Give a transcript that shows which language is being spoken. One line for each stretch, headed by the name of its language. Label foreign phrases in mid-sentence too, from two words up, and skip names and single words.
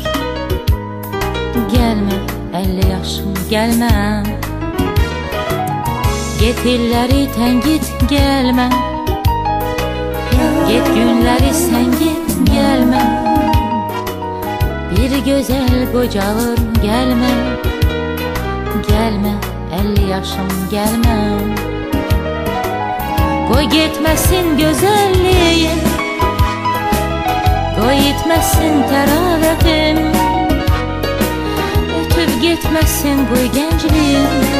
Azerbaijani: Gəlmə 50 yaşım gəlmə. Get illəri təngit gəlmə, get günləri sən git gəlmə. Bir gözəl qocalır gəlmə.
Turkish: Gelme 50 yaşım gelme. Koy gitmesin güzelliğin, koy gitmesin teravetin, ötüp gitmesin koy gençliğin.